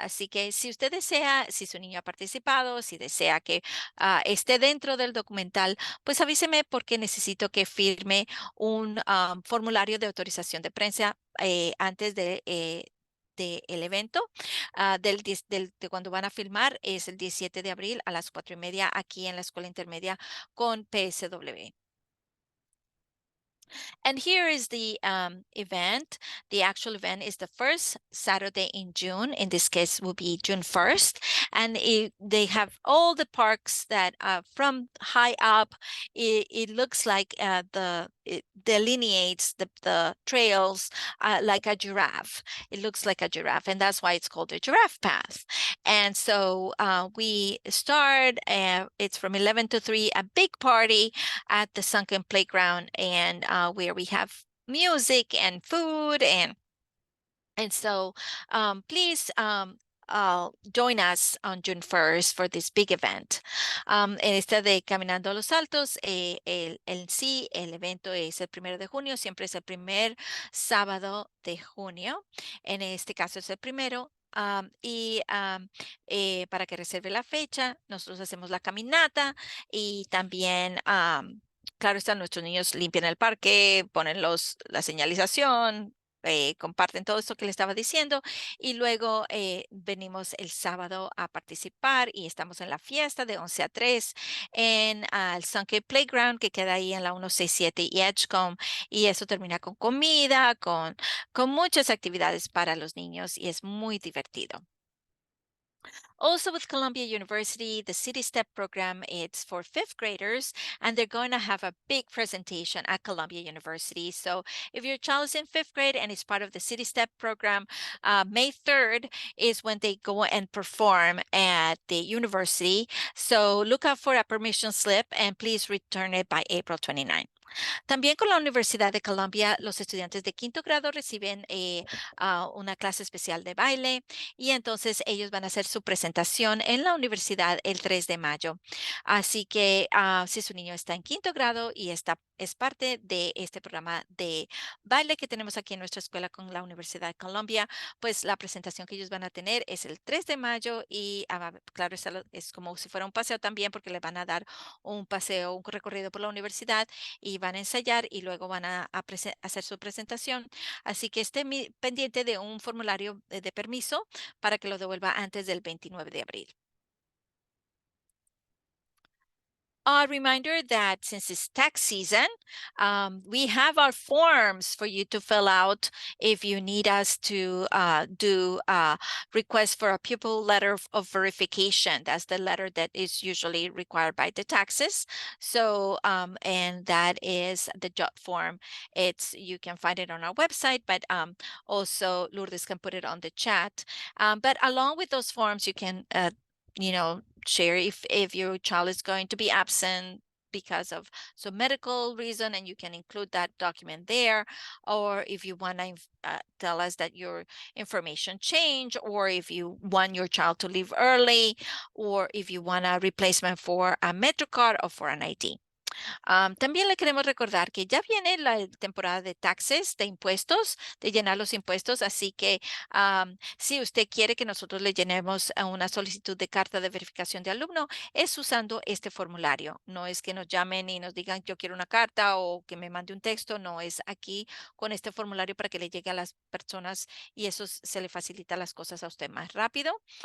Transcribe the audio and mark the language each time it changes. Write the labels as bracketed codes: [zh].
[es] Así que si usted desea, si su niño ha participado, si desea que esté dentro del documental, pues avíseme porque necesito que firme un formulario de autorización de prensa antes del evento, de cuando van a filmar, es el 17 de abril a las 4:30 aquí en la Escuela Intermedia con PSW. [en] And here is the event. The actual event is the first Saturday in June. In this case, will be June 1st. And they have all the parks that from high up, it looks like it delineates the trails like a giraffe. It looks like a giraffe, and that's why it's called the giraffe path. And so we start, it's from 11 to 3, a big party at the Sunken Playground, and where we have music and food, and so please join us on June 1st for this big event. [es] En este de Caminando a los Altos, el evento es el 1 de junio, siempre es el primer sábado de junio. En este caso es el primero. Para que reserve la fecha, nosotros hacemos la caminata y también claro está, nuestros niños limpian el parque, ponen la señalización, comparten todo esto que le estaba diciendo y luego venimos el sábado a participar y estamos en la fiesta de 11 a 3 en el Sunken Playground que queda ahí en la 167 y Edgecombe, y eso termina con comida, con muchas actividades para los niños y es muy divertido. [en] Also with Columbia University, the City Step program, it's for fifth graders, and they're going to have a big presentation at Columbia University. So if your child is in fifth grade and is part of the City Step program, May 3rd is when they go and perform at the university. So look out for a permission slip and please return it by April 29th. [es] También con la Universidad de Columbia, los estudiantes de quinto grado reciben una clase especial de baile y entonces ellos van a hacer su presentación en la universidad el 3 de mayo. Así que si su niño está en quinto grado y es parte de este programa de baile que tenemos aquí en nuestra escuela con la Universidad de Columbia, pues la presentación que ellos van a tener es el 3 de mayo y claro, es como si fuera un paseo también porque le van a dar un paseo, un recorrido por la universidad y van a ensayar y luego van a hacer su presentación. Así que esté pendiente de un formulario de permiso para que lo devuelva antes del 29 de abril. [en] A reminder that since it's tax season, we have our forms for you to fill out if you need us to do a request for a pupil letter of verification. That's the letter that is usually required by the taxes. So, and that is the JOT form. You can find it on our website, but also Lourdes can put it on the chat. But along with those forms, you can share if your child is going to be absent because of some medical reason, and you can include that document there. Or if you want to tell us that your information changed, or if you want your child to leave early, or if you want a replacement for a MetroCard or for an ID. [es] También le queremos recordar que ya viene la temporada de taxes, de impuestos, de llenar los impuestos, así que si usted quiere que nosotros le llenemos una solicitud de carta de verificación de alumno, es usando este formulario. No es que nos llamen y nos digan yo quiero una carta o que me mande un texto, no, es aquí con este formulario para que le llegue a las personas y eso se le facilita las cosas a usted más rápido.